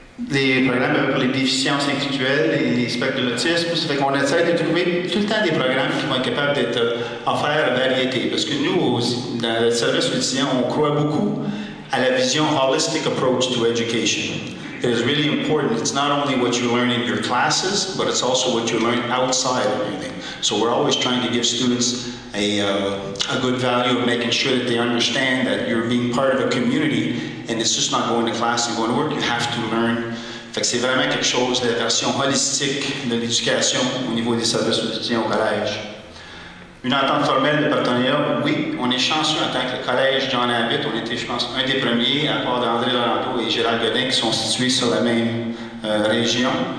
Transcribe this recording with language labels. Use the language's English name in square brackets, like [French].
[French] Les programmes pour les déficiences intellectuelles et les spectres de l'autisme, ça fait qu'on essaie de trouver tout le temps des programmes qui vont être capables d'être offerts à variété. Parce que nous, dans le service aux étudiants, on croit beaucoup à la vision [English] holistic approach to education. It is really important. It's not only what you learn in your classes, but it's also what you learn outside of everything. So we're always trying to give students a good value of making sure that they understand that you're being part of a community and it's just not going to class and going to work. You have to learn. [French] Fait que c'est vraiment quelque chose, la version holistique de l'éducation au niveau des services aux étudiants au collège. Une entente formelle de partenariat, oui, on est chanceux en tant que le collège John Abbott. On était, je pense, un des premiers, à part d'André Laurando et Gérald Godin, qui sont situés sur la même région.